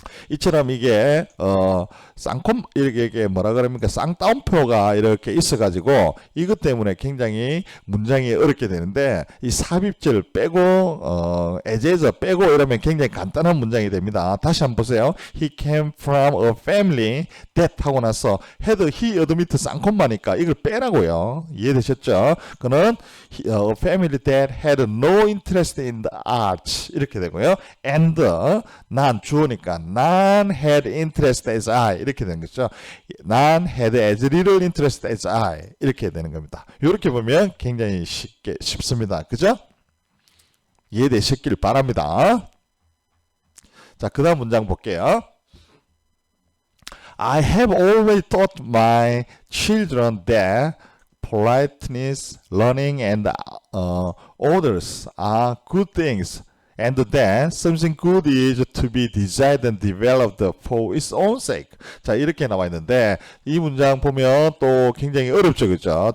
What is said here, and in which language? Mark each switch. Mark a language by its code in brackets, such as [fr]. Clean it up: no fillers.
[ko] 이처럼 이게 이렇게 뭐라 그럽니까 쌍따옴표가 이렇게 있어가지고 이것 때문에 굉장히 문장이 어렵게 되는데 이 삽입절 빼고 as에서 빼고 이러면 굉장히 간단한 문장이 됩니다. 다시 한번 보세요. [en] He came from a family that [ko] 하고 나서 [en] had he admit [ko] 쌍콤마니까 이걸 빼라고요. 이해되셨죠? 그는 [en] a family that had no interest in the arts [ko] 이렇게 되고요. and 난 주어니까 난 [en] had interest as I [ko] 이렇게 되는 거죠. [en] 난 had as little interest as I [ko] 이렇게 되는 겁니다. 이렇게 보면 굉장히 쉽습니다. 그죠? 이해되셨길 바랍니다. 자, 그 다음 문장 볼게요. [en] I have always taught my children that politeness, learning, and orders are good things. And that something good is to be desired and developed for its own sake. [ko] 자, 이렇게 나와 있는데 이 문장 보면 또 굉장히 어렵죠, 그죠?